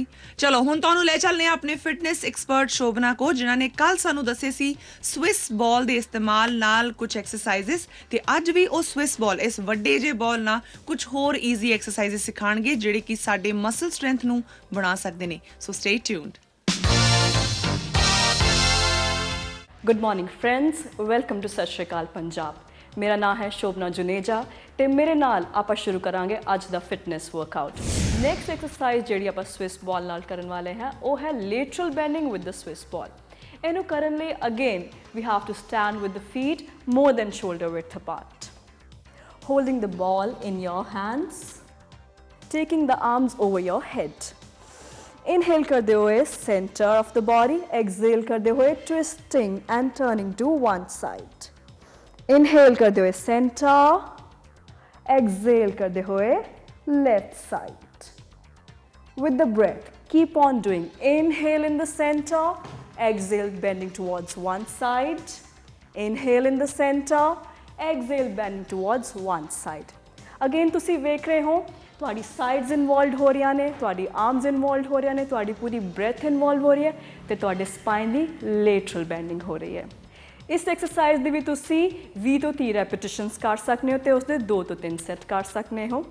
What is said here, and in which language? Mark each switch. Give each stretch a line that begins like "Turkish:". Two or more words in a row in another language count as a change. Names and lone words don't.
Punjabi: ਚਲੋ ਹੁਣ ਤੁਹਾਨੂੰ ਲੈ ਚੱਲਦੇ ਆ ਆਪਣੇ
English: fitness expert
Punjabi: ਸ਼ੋਭਨਾ ਕੋ, ਜਿਨ੍ਹਾਂ ਨੇ ਕੱਲ ਸਾਨੂੰ ਦੱਸੇ ਸੀ
English: Swiss ball
Punjabi: ਦੇ ਇਸਤੇਮਾਲ ਨਾਲ ਕੁਝ ਐਕਸਰਸਾਈਜ਼ਸ, ਤੇ ਅੱਜ ਵੀ ਉਹ
English: Swiss ball,
Punjabi: ਇਸ ਵੱਡੇ ਜਿਹੇ ਬਾਲ ਨਾਲ ਕੁਝ ਹੋਰ
English: easy exercises
Punjabi: ਸਿਖਾਣਗੇ ਜਿਹੜੇ ਕਿ ਸਾਡੇ
English: muscle strength
Punjabi: ਨੂੰ ਬਣਾ ਸਕਦੇ ਨੇ।
English: so stay tuned. good morning friends, welcome to सत श्री अकाल पंजाब।
Punjabi: ਮੇਰਾ ਨਾਮ ਹੈ ਸ਼ੋਭਨਾ ਜੁਨੇਜਾ ਤੇ ਮੇਰੇ ਨਾਲ ਆਪਾਂ ਸ਼ੁਰੂ ਕਰਾਂਗੇ ਅੱਜ ਦਾ
English: fitness workout. next exercise
Punjabi: ਜਿਹੜੀ ਆਪਾਂ
English: Swiss ball
Punjabi: ਨਾਲ ਕਰਨ ਵਾਲੇ ਹੈਂ ਵੋ ਹੈ
English: lateral bending with the Swiss ball.
Punjabi: ਇਹਨੂੰ ਕਰਨ ਲਈ
English: again we have to stand with the feet more than shoulder width apart, holding the ball in your hands, taking the arms over your head. inhale
Hindi: करते हुए
English: center of the body, exhale
Hindi: करते हुए
English: twisting and turning to one side. inhale
Hindi: करते हुए
English: center, exhale
Hindi: करते हुए
English: left side. With the breath, keep on doing. Inhale in the center, exhale bending towards one side. Inhale in the center, exhale bending towards one side.
Punjabi: Again ਤੁਸੀਂ ਵੇਖ ਰਹੇ ਹੋ ਤੁਹਾਡੀ
English: sides involved
Punjabi: ਹੋ ਰਹੀਆਂ ਨੇ, ਤੁਹਾਡੀ
English: arms involved
Punjabi: ਹੋ ਰਹੀਆਂ ਨੇ, ਤੁਹਾਡੀ ਪੂਰੀ
English: breath involve
Punjabi: ਹੋ ਰਹੀ ਹੈ ਤੇ ਤੁਹਾਡੇ ਸਪਾਈਨ ਦੀ
English: lateral bending
Punjabi: ਹੋ ਰਹੀ ਹੈ। ਇਸ ਐਕਸਰਸਾਈਜ਼ ਦੀ ਵੀ ਤੁਸੀਂ 20 ਤੋਂ 30 ਰੈਪੀਟੀਸ਼ਨਸ ਕਰ ਸਕਦੇ ਹੋ ਤੇ ਉਸਦੇ 2 ਤੋਂ 3 ਸੈੱਟ ਕਰ ਸਕਦੇ ਹੋ।